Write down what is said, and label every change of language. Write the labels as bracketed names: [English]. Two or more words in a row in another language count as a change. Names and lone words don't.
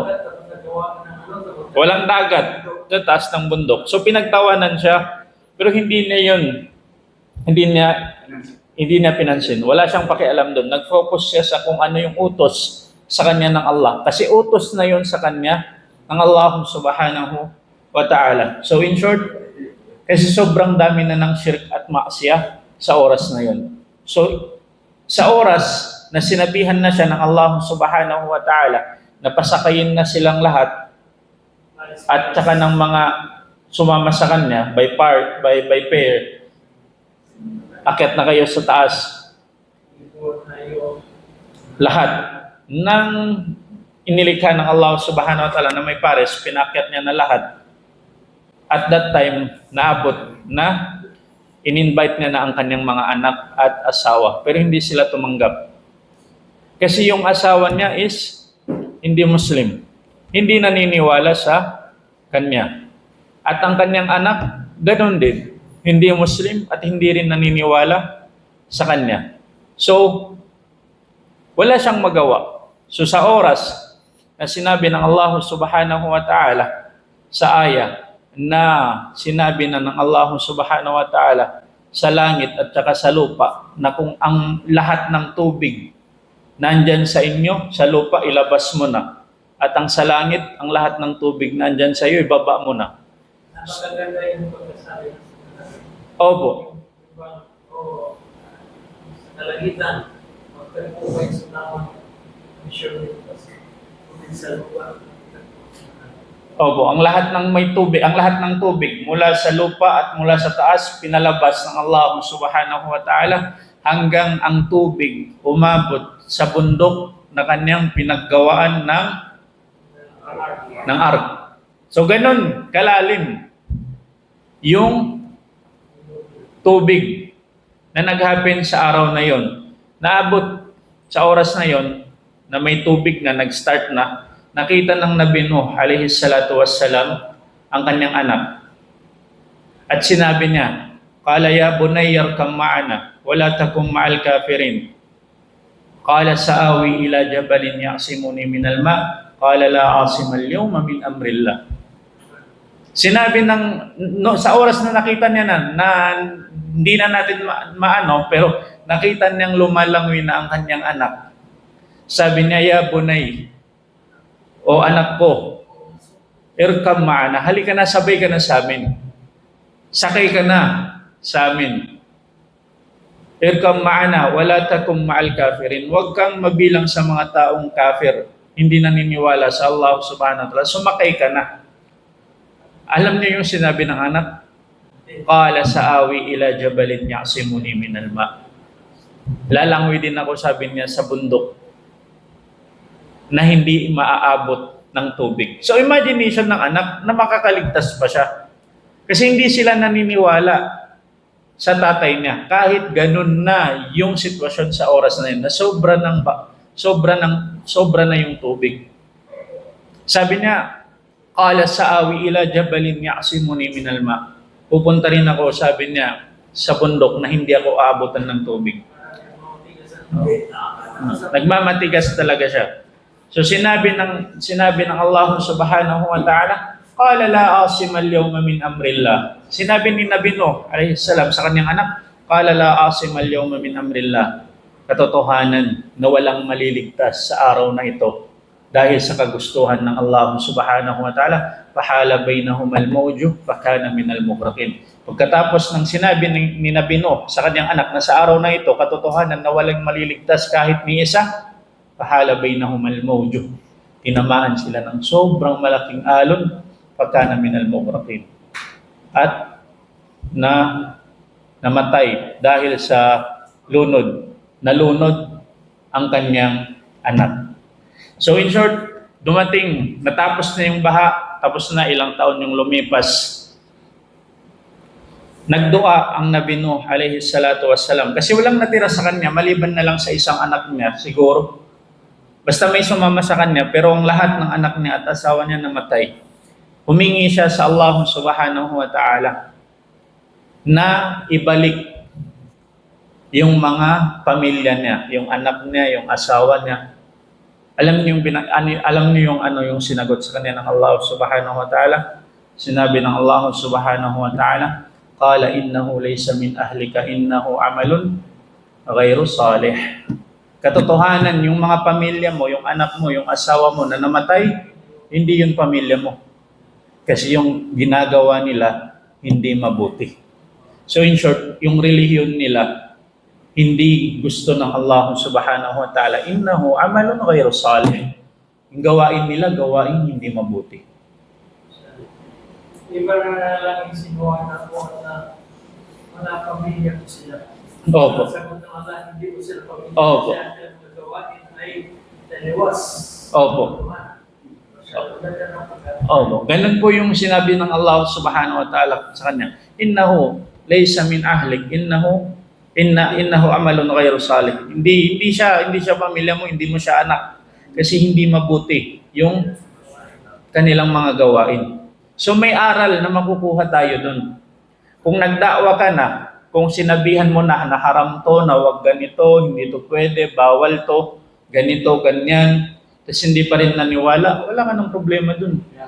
[Filipino] Walang dagat sa taas ng bundok. So pinagtawanan siya, pero hindi niya pinansin. Wala siyang pakialam doon. Nag-focus siya sa kung ano yung utos sa kanya ng [Arabic] الله. [Filipino] Kasi utos na yun sa kanya ng [Arabic] الله سبحانه وتعالى. [English] So in short, [Filipino] kasi sobrang dami na ng shirk at maksiyah sa oras na yun. So sa oras na sinabihan na siya ng [Arabic] الله سبحانه وتعالى [Filipino] na pasakayin na silang lahat at saka ng mga sumama sa kanya [English] by pair, [Filipino] akyat na kayo sa taas. Lahat ng inilikha ng [Arabic] الله سبحانه وتعالى [Filipino] na may pares, pinakyat niya na lahat. [English] At that time, [Filipino] naabot na in-invite niya na ang kanyang mga anak at asawa. Pero hindi sila tumanggap. Kasi yung asawa niya is hindi Muslim. Hindi naniniwala sa kanya. At ang kanyang anak, ganoon din. Hindi Muslim at hindi rin naniniwala sa kanya. So, wala siyang magawa. So sa oras na sinabi ng [Arabic] الله سبحانه وتعالى [Filipino] sa aya na sinabi na ng [Arabic] الله سبحانه وتعالى [Filipino] sa langit at saka sa lupa na kung ang lahat ng tubig nandyan sa inyo, sa lupa ilabas mo na. At ang sa langit, ang lahat ng tubig nandyan sa iyo, ibaba mo na. Napakaganda yung pagkasabi. Opo. Sa kalagitan, magpapupay sa tamang mission sa lupa. Opo, ang lahat ng may tubig, ang lahat ng tubig mula sa lupa at mula sa taas pinalabas ng [Arabic] الله سبحانه وتعالى [Filipino] hanggang ang tubig umabot sa bundok na kanyang pinaggawaan ng ark. So ganun kalalim yung tubig na nag-happen sa araw na yon. Naabot sa oras na yon na may tubig na nag-start na. Nakita ng Nabi Nuh [Arabic] عليه الصلاة والسلام [Filipino] ang kanyang anak. At sinabi niya, [Arabic] "قال يا بني اركب معنا ولا تكن مع الكافرين." قال سآوي إلى جبل يعصمني من الماء'. قال لا عاصم اليوم من أمر الله. [Filipino] Sinabi sa oras na nakita niya na hindi na natin maano, pero nakita niyang lumalangoy na ang kanyang anak. Sabi niya, [Arabic] "يا بني, [Filipino] o anak ko, [Arabic] اركب معنا, [Filipino] halika na, sabay ka na sa amin. Sakay ka na sa amin. [Arabic] اركب معنا، ولا تكن مع الكافرين." [Filipino] Huwag kang mabilang sa mga taong kafir, hindi naniniwala sa [Arabic] الله سبحانه وتعالى. [Filipino] Sumakay ka na. Alam niyo yung sinabi ng anak? [Arabic] قال سآوي إلى جبل يعصمني من الماء'. [Filipino] Lalangoy din ako, sabi niya, sa bundok na hindi maaabot ng tubig. [English] So imagination [Filipino] ng anak na makakaligtas pa siya. Kasi hindi sila naniniwala sa tatay niya. Kahit ganun na yung sitwasyon sa oras na yun, na sobra na yung tubig. Sabi niya, [Arabic] قال سآوي إلى جبل يعصمني من الماء'. [Filipino] Pupunta rin ako, sabi niya, sa bundok na hindi ako aabutan ng tubig. Nagmamatigas talaga siya. So sinabi ng [Arabic] الله سبحانه وتعالى, قال لا عاصم اليوم من أمر الله. [Filipino] Sinabi ni Nabi Nuh [Arabic] عليه السلام [Filipino] sa kanyang anak, [Arabic] قال لا عاصم اليوم من أمر الله. [Filipino] Katotohanan na walang maliligtas sa araw na ito dahil sa kagustuhan ng [Arabic] الله سبحانه وتعالى, فحال بينهما الموج فكان من المغرقين. [Filipino] Pagkatapos ng sinabi ni Nabi Nuh sa kanyang anak na sa araw na ito, katotohanan na walang maliligtas kahit ni isa, [Arabic] فحال بينهما الموج. [Filipino] Tinamaan sila ng sobrang malaking alon, [Arabic] فكان من المغرقين. [Filipino] At namatay dahil sa nalunod ang kanyang anak. [English] So in short, [Filipino] natapos na yung baha, tapos na ilang taon yung lumipas. Nagdua ang Nabi Nuh [Arabic] عليه الصلاة والسلام [Filipino] kasi walang natira sa kanya maliban na lang sa isang anak niya siguro. Basta may sumama sa kanya pero ang lahat ng anak niya at asawa niya namatay. Humingi siya sa [Arabic] الله سبحانه وتعالى [Filipino] na ibalik yung mga pamilya niya, yung anak niya, yung asawa niya. Alam niyo yung sinagot sa kanya ng [Arabic] الله سبحانه وتعالى? [Filipino] Sinabi ng [Arabic] الله سبحانه وتعالى, قال إنه ليس من أهلك إنه عمل غير صالح. [Filipino] Katotohanan, yung mga pamilya mo, yung anak mo, yung asawa mo na namatay, hindi yun pamilya mo. Kasi yung ginagawa nila, hindi mabuti. [English] So in short, [Filipino] yung relihiyon nila, hindi gusto ng [Arabic] الله سبحانه وتعالى, إنه عمل غير صالح. [Filipino] Yung gawain nila, gawain hindi mabuti. Iba na lang yung sinuha na po na wala pamilya ko sila. Opo. Sagot ng Allah, hindi ko sila pamilya. Opo. Siya ang nagawain ay taliwas. Opo. Opo. Ganun po yung sinabi ng [Arabic] الله سبحانه وتعالى [Filipino] sa kanya. [Arabic] إنه ليس من أهلك، إنه عمل غير صالح. [Filipino] Hindi siya pamilya mo, hindi mo siya anak. Kasi hindi mabuti yung kanilang mga gawain. So may aral na makukuha tayo dun. Kung nagdakwa ka na, kung sinabihan mo na haram to, na wag ganito, hindi to pwede, bawal to, ganito, ganyan, tapos hindi pa rin naniwala, wala ka ng problema dun.